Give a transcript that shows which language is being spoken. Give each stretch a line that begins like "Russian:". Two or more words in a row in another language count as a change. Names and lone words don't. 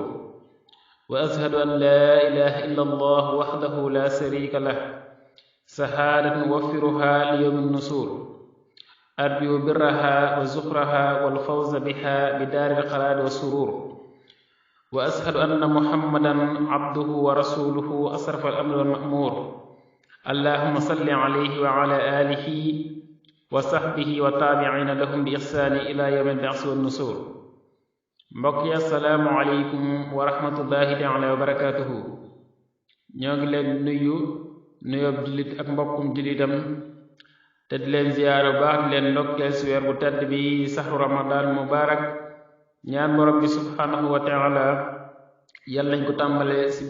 Arabic: وأشهد أن لا إله إلا الله وحده لا شريك له شهادة نوفرها ليوم النصور أرجو برها وزخرها والفوز بها بدار القرار والسرور وأشهد أن محمدا عبده ورسوله أشرف الأمر والمأمور اللهم صل عليه وعلى آله وصحبه والتابعين لهم بإحسان إلى يوم البعث والنشور
Wolof: mbokk yi
Arabic: السلام عليكم ورحمة الله تعالى وبركاته
Wolof: ñoo ngi leen nuyu nuyoob jullit ak mbokkum jullitam te di leen ziyaara bu baax di leen ndokkeel si weer bu tedd bi
Arabic: شهر رمضان مبارك
Wolof: ñaan borom bi
Arabic: سبحانه وتعالى
Wolof: yàlla nañ ko tàmbale si